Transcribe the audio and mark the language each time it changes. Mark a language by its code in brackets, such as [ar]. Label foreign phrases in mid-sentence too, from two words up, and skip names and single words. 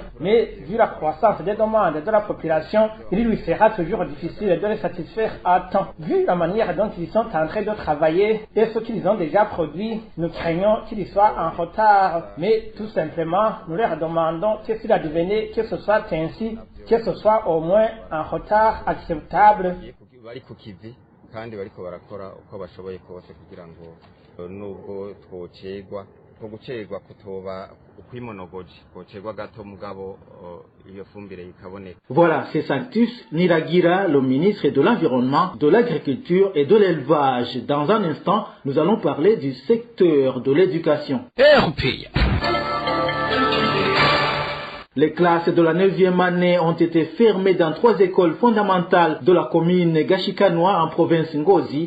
[fr] Mais vu la croissance des demandes de la population, il lui sera toujours difficile de les satisfaire à temps. Vu la manière dont ils sont en train de travailler et ce qu'ils ont déjà produit, nous craignons qu'ils soient en retard. Mais tout simplement, nous leur demandons que s'il advenait que ce soit ainsi, que ce soit au moins un retard acceptable. [rn] kandi bariko barakora uko bashoboye kose kugira ngo nubwo twocerwa ko gucerwa kutoba ukwimonogoje kocerwa gato mugabo iyo fumbire ikaboneka. [fr] Voilà, c'est Sanctus Niragira, le ministre de l'Environnement, de l'Agriculture et de l'Élevage. Dans un instant, nous allons parler du secteur de l'éducation. Les classes de la 9e année ont été fermées dans 3 écoles fondamentales de la commune Gashikanoa en province Ngozi.